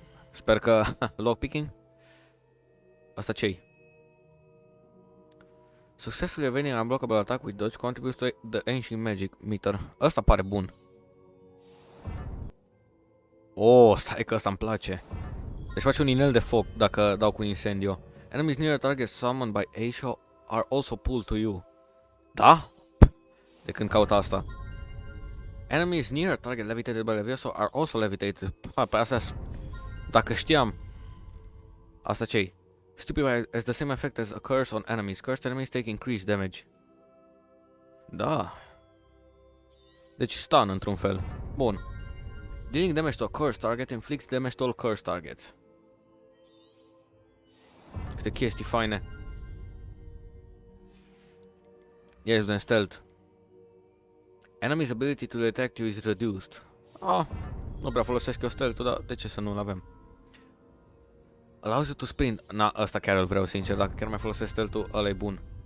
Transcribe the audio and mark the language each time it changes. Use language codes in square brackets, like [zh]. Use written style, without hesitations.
[ro] Sper că lockpicking. Asta ce-i? [en] Successfully evading unblockable attack with dodge contributes to the ancient magic meter. [ro] Ăsta pare bun. Oh, stai că ăsta îmi place. Deci face un inel de foc dacă dau cu incendio. [en] Enemies near a target summoned by Aisha are also pulled to you. [ro] Da? De când caut asta. [en] Enemies near a target levitated by Levioso are also levitated. [ro] Pe astea, dacă știam. Asta ce-i? [en] Stupid has the same effect as a curse on enemies. Cursed enemies take increased damage. Da. [ro] Deci stun într-un fel. Bun. [en] Dealing damage to a cursed target inflicts damage to all cursed targets. [ro] Câte chestii faine. [en] Yes, then stealth. Enemy's ability to detect you is reduced. [ro] Ah, nu prea folosesc eu stealth-ul, dar de ce să nu-l avem? [en] Allows you to sprint. [ro] Na, ăsta chiar îl vreau, sincer, dacă chiar mai folosesc stealth-ul, ăla e bun.